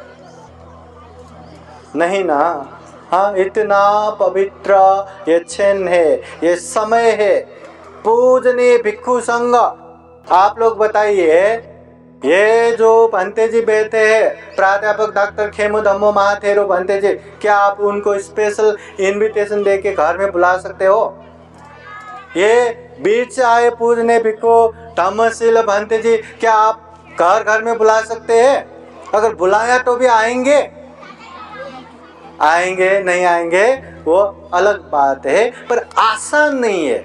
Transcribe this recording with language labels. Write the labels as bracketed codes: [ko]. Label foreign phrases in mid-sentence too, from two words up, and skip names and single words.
[hi] नहीं ना। हाँ, इतना पवित्र ये क्षण है, ये समय है, पूजनीय भिक्षु संघ। आप लोग बताइए, ये जो भंते जी बैठे हैं, प्राध्यापक डॉक्टर खेमू धम्मो महाथेरो भंते जी, क्या आप उनको [en] special invitation [hi] दे के घर में बुला सकते हो? ये बीच से आए पूजनीय भिक्षु धम्मशील भंते जी, क्या आप घर घर में बुला सकते हैं? अगर बुलाया तो भी आएंगे नहीं आएंगे वो अलग बात है, पर आसान नहीं है।